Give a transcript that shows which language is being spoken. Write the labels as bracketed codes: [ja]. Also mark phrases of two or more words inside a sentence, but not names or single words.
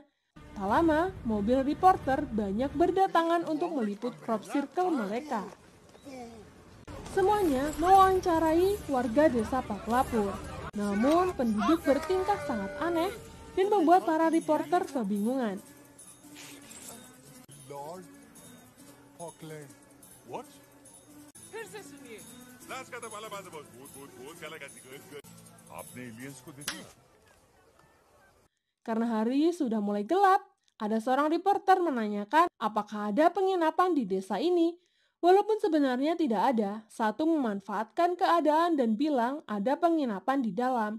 [id] Tak lama, mobil reporter banyak berdatangan untuk meliput [en] crop circle [id] mereka. Semuanya mewawancarai warga desa Paklapur. Namun, penduduk bertingkah sangat aneh dan membuat para reporter kebingungan. Lord Auckland. What? [hi] आपने एलियंस को देखा? [id] Karena hari sudah mulai gelap, ada seorang reporter menanyakan apakah ada penginapan di desa ini. Walaupun sebenarnya tidak ada, satu memanfaatkan keadaan dan bilang ada penginapan di dalam.